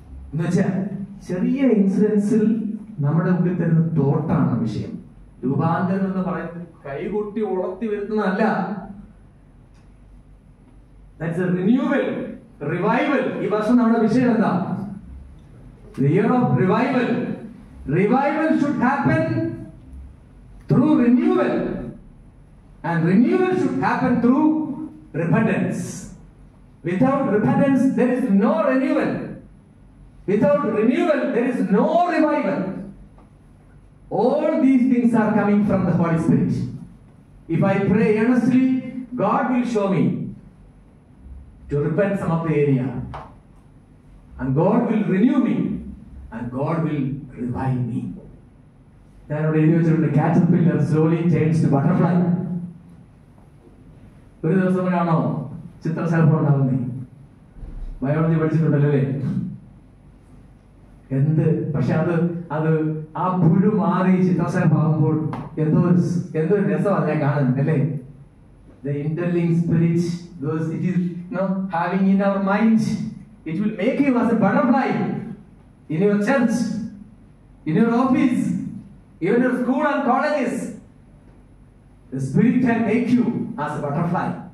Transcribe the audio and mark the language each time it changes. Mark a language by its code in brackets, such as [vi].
[ml] എന്നുവെച്ചാൽ ചെറിയ ഇൻസിഡൻസിൽ നമ്മുടെ ഉള്ളിൽ തരുന്ന തോട്ടാണ് വിഷയം. രൂപാന്തരം എന്ന് പറയുന്നത് കൈകൊട്ടി ഉളർത്തി വരുന്നതല്ല. [en] That's a renewal, revival. [ml] ഈ വർഷം നമ്മുടെ വിഷയം എന്താ? [en] The year of revival. Revival should happen through renewal, and renewal should happen through repentance. Without repentance, there is no renewal. Without renewal, there is no revival. All these things are coming from the Holy Spirit. If I pray earnestly, God will show me to repent some of the area. And God will renew me. And God will revive me. [ml] ഞാൻ അവിടെ എഴുതി വെച്ചിട്ടുണ്ട്, [en] caterpillar slowly turns to butterfly. [ml] ഒരു ദിവസം കാണോ ചിത്രശലഭം ഉണ്ടാകുന്നേ? Biology പഠിച്ചിട്ടുണ്ടല്ലോ അല്ലേ? എന്ത് പക്ഷെ അത് ആ പുഴു മാറി ചിത്രശലഭമാകുമ്പോൾ എന്തോ രസമാണ് ഞാൻ കാണുന്നത് അല്ലേ? [en] The interlinked spirit, those it is having in our mind, it will make you as a butterfly in your church, in your office, even your school and colleges. The spirit can make you as a butterfly.